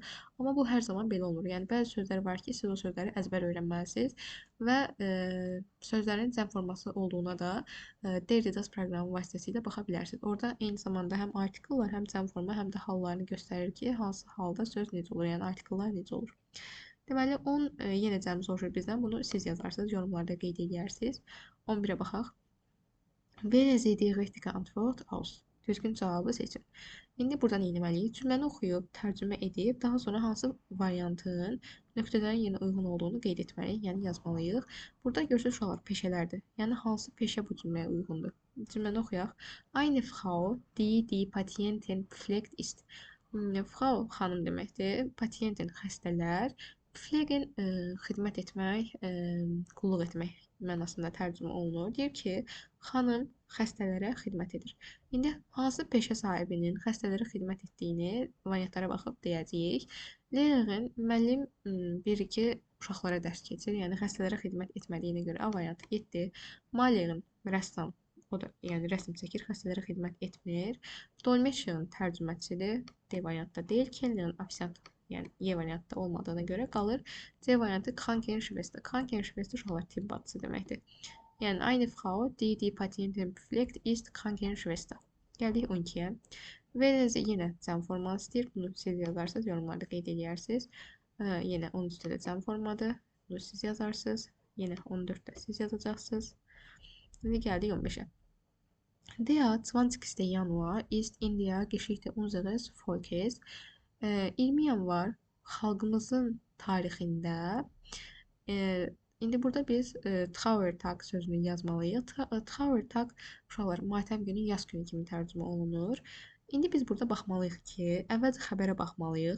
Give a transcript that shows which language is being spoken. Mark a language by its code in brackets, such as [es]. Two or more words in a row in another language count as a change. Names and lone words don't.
[az] Amma bu hər zaman belə olmur. Yəni, bəzi sözlər var ki, siz o sözləri əzbər öyrənməlisiniz və sözlərin cəm forması olduğuna da Derridas proqramı vasitəsilə baxa bilərsiniz. Orada eyni zamanda həm artikıl var, həm cəm forma, həm də hallarını göstərir ki, hansı halda söz necə olur, yəni artikellər necə olur. Deməli, 10 yenə cəm soruşur bizdən. Bunu siz yazarsınız, yorumlarda qeyd edirsiniz. 11'e baxaq. [de] Wählen Sie die richtige Antwort aus. [az] Düzgün cavabı seçin. İndi buradan etməliyik. Cümləni oxuyub, tərcümə edib, daha sonra hansı variantın nöqtələrin yenə uyğun olduğunu qeyd etməliyik, yəni yazmalıyıq. Burada görürsünüz uşaqlar peşələrdir. Yəni hansı peşə bu cümləyə uyğundur? Cümləni oxuyaq. [de] Eine Frau, die Patientin pflegt ist. [az] Frau xanım deməkdir. Patientin xəstələr. Pflegen xidmət etmək, qulluq etmək mənasında tərcümə olunur. Deyir ki, xanım xəstələrə xidmət edir. İndi hansı peşə sahibinin xəstələrə xidmət etdiyini variantlara baxıb deyəcəyik. Lehrerin müəllim 1-2 uşaqlara dərs keçir, yəni xəstələrə xidmət etmədiyinə görə A variantı getdi. Malerin rəssam, o da yəni rəsm çəkir, xəstələrə xidmət etmir. Dolmetscherin tərcümətçidir, D variantda deyil. Kellnerin ofisiant, yəni Y variantda olmadığına görə qalır. C variantı Krankenschwester. Krankenschwester uşaqlar tibb bacısı deməkdir. Yəni aynı [de] Frau, die Patientin pflegt ist Krankenschwester. [az] Gəldik 12-yə. Verəcə yenə cəm forması istəyir. Bunu siz yazarsınız, yorumlarda qeyd edirsiniz. Yenə 13-də də cəm formadır. Bunu siz yazarsınız. Yenə 14-də siz yazacaqsınız. İndi gəldik 15-ə. [de] Der 20. Januar ist in der Geschichte unseres Volkes. [az] 20 yanvar xalqımızın tarixində. İndi burada biz Trauertag sözünü yazmalıyıq. Trauertag uşaqlar matəm günü, yaz günü kimi tərcümə olunur. İndi biz burada baxmalıyıq ki, əvvəlcə xəbərə baxmalıyıq.